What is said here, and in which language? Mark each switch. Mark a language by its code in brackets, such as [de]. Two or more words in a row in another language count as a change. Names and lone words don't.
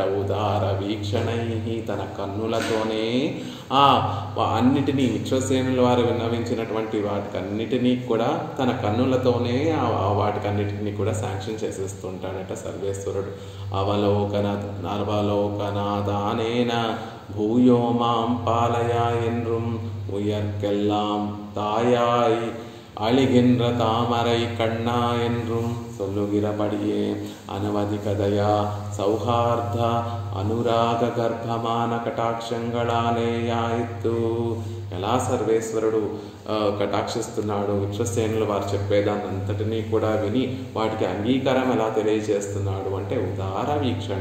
[te] ఉదార వీక్షణై తన కన్నులతోనే అన్నిటినీ విశ్వసేనుల వారు విన్నవించినటువంటి వాటికన్నిటినీ కూడా తన కన్నులతోనే వాటికన్నిటినీ కూడా శాంక్షన్ చేసేస్తుంటాడట సర్వేశ్వరుడు. [sa] అవలోకనాదానేన భూయో మాం పాలయా [ta] என்றும் உயர்க்கெல்லாம் தாயாய் அழிகின்ற தாமரை கண்ணா என்றும் சொல்லுகிறபடியே அனவதிகதயா ஸௌஹார்த அனுராக கர்ப்பமான கடாக்ஷங்களாலே ஆயித்து. [te] ఎలా సర్వేశ్వరుడు కటాక్షిస్తున్నాడు, విశ్వసేనులు వారు చెప్పేదాన్ని అంతటినీ కూడా విని వాటికి అంగీకారం ఎలా తెలియజేస్తున్నాడు అంటే ఉదార వీక్షణ.